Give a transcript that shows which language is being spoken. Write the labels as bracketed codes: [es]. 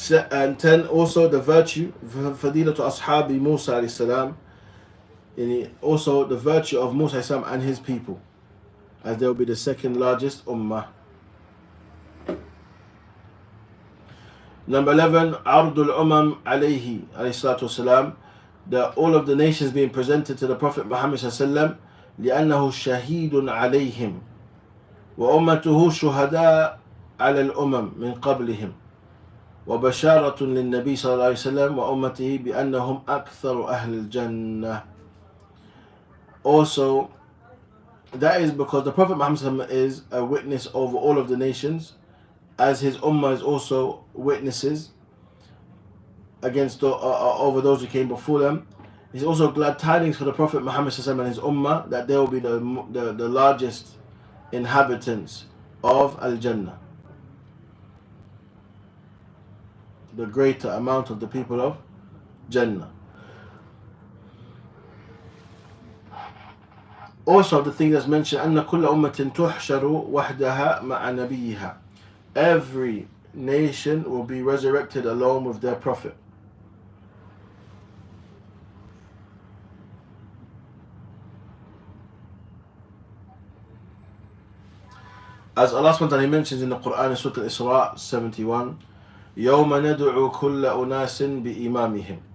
[en] And 10, also the virtue [ar] فضيلة أصحاب موسى عليه السلام, [en] also the virtue of Musa عليه السلام and his people, as they will be the second largest ummah. Number 11, Ardul Umam alayhi salatu wasalam, that all of the nations being presented to the Prophet Muhammad sallallahu [ar] لأنه شهيد عليهم وأمته شهداء على الأمم من قبلهم وبشارة للنبي صلى الله عليه وسلم وأمته بأنهم أكثر أهل الجنة. [en] Also, that is because the Prophet Muhammad is a witness over all of the nations, as his ummah is also witnesses against over those who came before them. He's also glad tidings for the Prophet Muhammad and his ummah that they will be the largest inhabitants of Al-Jannah, the greater amount of the people of Jannah. Also, the thing that's mentioned, [ar] أن كل أمة تحشر وحدها مع نبيها. [en] Every nation will be resurrected along with their prophet. As Allah subhanahu wa ta'ala mentions in the Quran in Surah Al-Isra 71, [ar] يوم ندعو كل أناس بإمامهم.